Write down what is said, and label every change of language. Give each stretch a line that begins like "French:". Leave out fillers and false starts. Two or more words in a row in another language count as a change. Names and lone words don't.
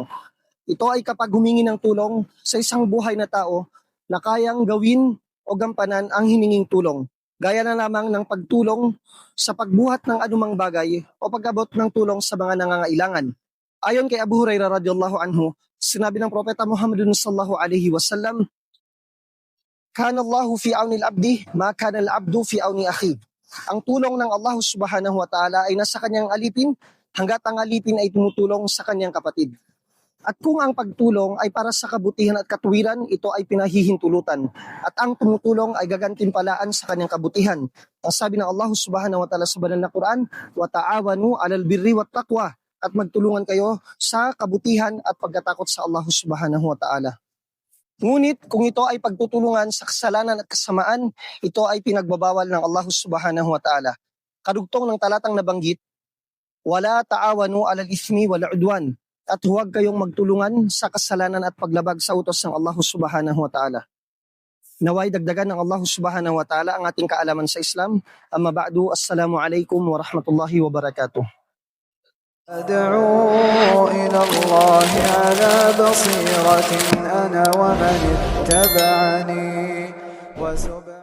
Filipino: Ito ay kapag humingi ng tulong sa isang buhay na tao na kayang gawin o gampanan ang hininging tulong. Gaya na lamang ng pagtulong sa pagbuhat ng anumang bagay o pag-abot ng tulong sa mga nangangailangan. Ayon kay Abu Hurairah
Arabic: رضي الله عنه,
Filipino: sinabi ng Propeta Muhammad
Arabic: صلى الله عليه وسلم, "كان الله في عون العبد ما كان العبد في عون أخيه."
Filipino: Ang tulong ng Allah
Arabic: سبحانه وتعالى
Filipino: ay nasa kanyang alipin hanggat ang alipin ay tumutulong sa kanyang kapatid. At kung ang pagtulong ay para sa kabutihan at katuwiran, ito ay pinahihintulutan. At ang tumutulong ay gagantimpalaan sa kanyang kabutihan. Ang sabi ng Allah
Arabic: سبحانه وتعالى
Filipino: sa banal na Quran,
Arabic: "وتعاونوا على البر والتقوى."
Filipino: At magtulungan kayo sa kabutihan at pagkatakot sa Allah
Arabic: سبحانه وتعالى.
Filipino: Ngunit kung ito ay pagtutulungan sa kasalanan at kasamaan, ito ay pinagbabawal ng Allah
Arabic: سبحانه وتعالى.
Filipino: Kadugtong ng talatang nabanggit,
Arabic: "ولا تعاونوا على الإثم والعدوان."
Filipino: At huwag kayong magtulungan sa kasalanan at paglabag sa utos ng Allah
Arabic: سبحانه وتعالى.
Filipino: Naway dagdagan ng Allah
Arabic: سبحانه وتعالى
Filipino: ang ating kaalaman sa Islam.
Arabic: أما بعد، السلام عليكم ورحمة الله وبركاته. أدعو إلى الله على بصيرة أنا ومن اتبعني